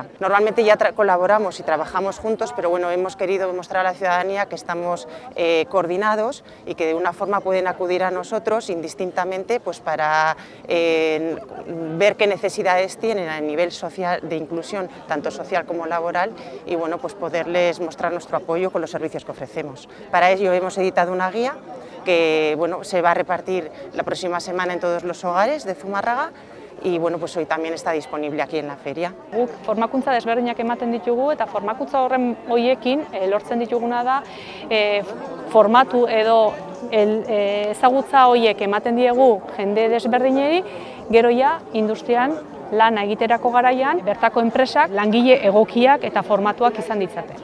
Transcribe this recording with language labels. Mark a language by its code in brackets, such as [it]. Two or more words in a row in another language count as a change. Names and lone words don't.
[es] Normalmente ya colaboramos y trabajamos juntos, pero bueno, hemos querido mostrar a la ciudadanía que estamos coordinados y que de una forma pueden acudir a nosotros indistintamente pues para ver qué necesidades tienen a nivel social de inclusión, tanto social como laboral, y bueno, pues poderles mostrar nuestro apoyo con los servicios que ofrecemos. Para ello hemos editado una guía que bueno, se va a repartir la próxima semana en todos los hogares de Zumarraga y bueno, pues hoy también está disponible aquí en la feria. [eu] Guk formakuntza desberdinak ematen ditugu eta formakuntza horren hoiekin lortzen dituguna da formatu edo ezagutza hoiek ematen diegu jende desberdinei, gero ja industrian lana egiterako garaian bertako enpresak langile egokiak eta formatuak izan ditzate.